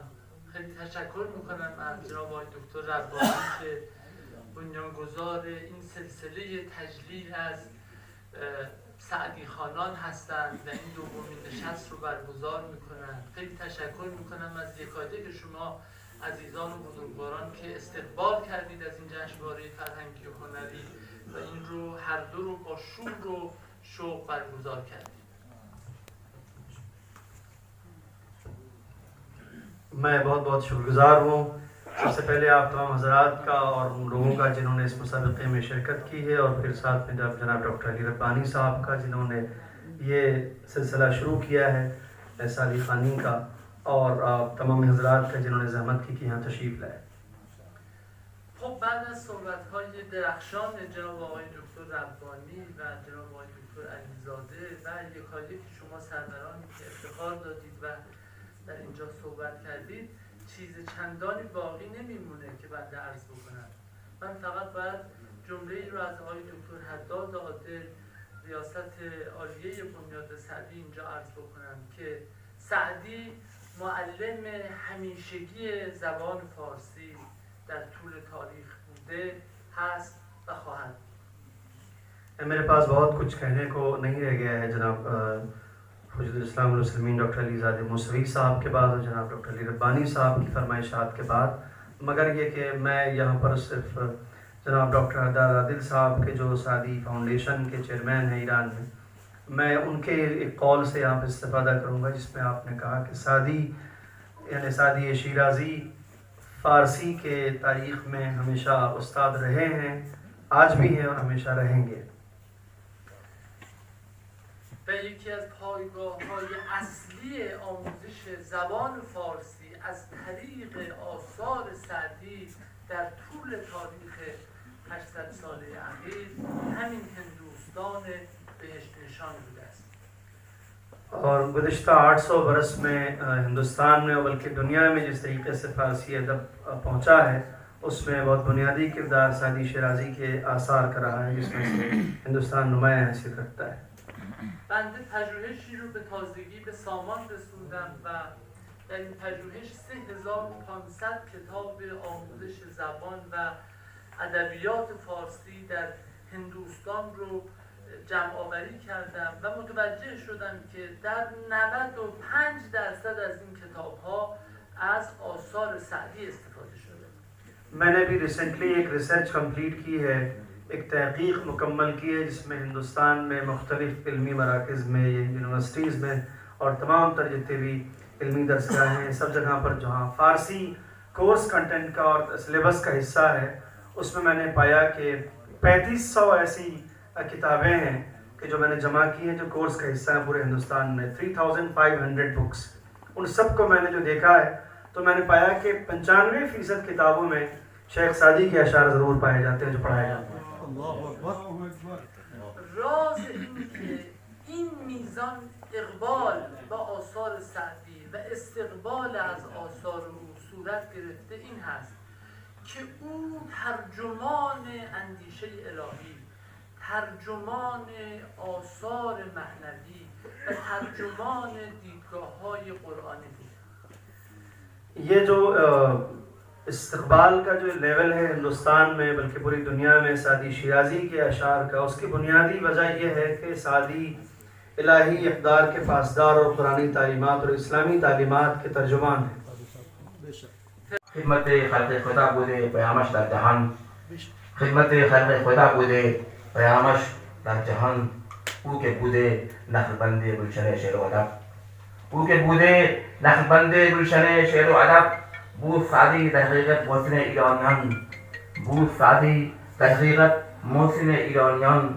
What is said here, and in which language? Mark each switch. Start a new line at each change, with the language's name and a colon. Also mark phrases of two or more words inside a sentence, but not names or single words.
Persian: خیلی تشکر میکنم از جناب آقای دکتر ربانی که بنیانگذار این سلسله تجلیل از سعدی خانان هستند و این دومین نشست رو برگزار میکنند. خیلی تشکر میکنم از یکایک شما عزیزان و بزرگواران که استقبال کردید از این جشنواره فرهنگی و هنری و این رو هر دو رو با شور و شوق برگزار کردید.
Urdu: میں بہت بہت شکر گزار ہوں سب سے پہلے آپ تمام حضرات کا اور ان لوگوں کا جنہوں نے اس مسابقے میں شرکت کی ہے اور پھر ساتھ میں جناب ڈاکٹر علی ربانی صاحب کا جنہوں نے یہ سلسلہ شروع کیا ہے سعدی خوانی کا اور تمام حضرات کا جنہوں نے زحمت کی کہ یہاں تشریف لائے.
Persian: خب بعد از صحبت‌های درخشان جناب آقای دکتر ربانی و جناب آقای دکتر علیزاده و یکایک شما سرورانی که افتخار دادید و در اینجا صحبت کردید چیز چندانی باقی نمیمونه که بعد عرض بکنم. من فقط باید جمله‌ای رو از آقای دکتر حداد عادل ریاست عالیه بنیاد سعدی اینجا عرض بکنم که سعدی معلم همیشگی زبان فارسی در طول تاریخ بوده هست و خواهد.
Urdu: میرے پاس بہت کچھ کہنے کو نہیں رہ گیا ہے جناب حجت الاسلام والمسلمین ڈاکٹر علی زادہ موسوی صاحب کے بعد اور جناب ڈاکٹر علی ربانی صاحب کی فرمائشات کے بعد، مگر یہ کہ میں یہاں پر صرف جناب ڈاکٹر حداد عادل صاحب کے جو سعدی فاؤنڈیشن کے چیئرمین ہیں ایران میں ان کے ایک قول سے یہاں پہ استفادہ کروں گا جس میں آپ نے کہا کہ سعدی یعنی سعدی شیرازی فارسی کے تاریخ میں ہمیشہ استاد رہے ہیں، آج بھی ہیں اور ہمیشہ رہیں گے.
Persian: و یکی از پایگاه‌های اصلی آموزش زبان فارسی از طریق آثار سعدی در طول تاریخ 800 ساله اخیر همین ہندوستان بهشت نشان بوده است.
Urdu: اور گزشتہ 800 برس میں ہندوستان میں بلکہ دنیا میں جس طریقے سے فارسی ادب پہنچا ہے اس میں بہت بنیادی کردار سعدی شیرازی کے آثار کا رہا ہے جس میں سے ہندوستان نمایاں حیثیت رکھتا ہے.
Persian: بنده پژوهشی رو به تازگی به سامان رسوندم و در این پژوهش 3500 کتاب آموزش زبان و ادبیات فارسی در هندوستان رو جمع آوری کردم و متوجه شدم که در 95% از این کتاب‌ها از آثار سعدی استفاده شده.
Urdu: میں نے بھی ریسنٹلی ایک
English: research complete
Urdu: کی ہے، ایک تحقیق مکمل کی ہے جس میں ہندوستان میں مختلف علمی مراکز میں یونیورسٹیز میں اور تمام تر جتنے بھی علمی درسگاہیں ہیں سب جگہ پر جہاں فارسی
English: course content
Urdu: کا اور سلیبس کا حصہ ہے اس میں نے پایا کہ 3500 ایسی کتابیں ہیں کہ جو میں نے جمع کی ہیں جو کورس کا حصہ ہیں پورے ہندوستان میں 3500 بکس. ان سب کو میں نے جو دیکھا ہے تو میں نے پایا کہ 95% کتابوں میں شیخ سعدی کے اشعار ضرور پائے جاتے ہیں جو پڑھائے جاتے ہیں.
Persian: راز این که این میزان اقبال با آثار سعدی و استقبال از آثار او صورت گرفته این هست که او ترجمان اندیشه الهی، ترجمان آثار معنوی و ترجمان دیدگاه‌های قرآنی بود.
Urdu: یہ جو استقبال کا جو لیول ہے ہندوستان میں بلکہ پوری دنیا میں سعدی شیرازی کے اشعار کا، اس کی بنیادی وجہ یہ ہے کہ سعدی الہی اقدار کے پاسدار اور قرآنی تعلیمات اور اسلامی تعلیمات کے ترجمان ہیں.
Persian: خدمت خلق خدا بوده پیامش در جهان، خدمت خلق خدا بوده پیامش در جهان. او که بوده نخلبند گلشن شعر و ادب، او که بوده نخلبند گلشن شعر و ادب، بود سعدی در حقیقت محسن ایرانیان، بود سعدی در حقیقت محسن ایرانیان.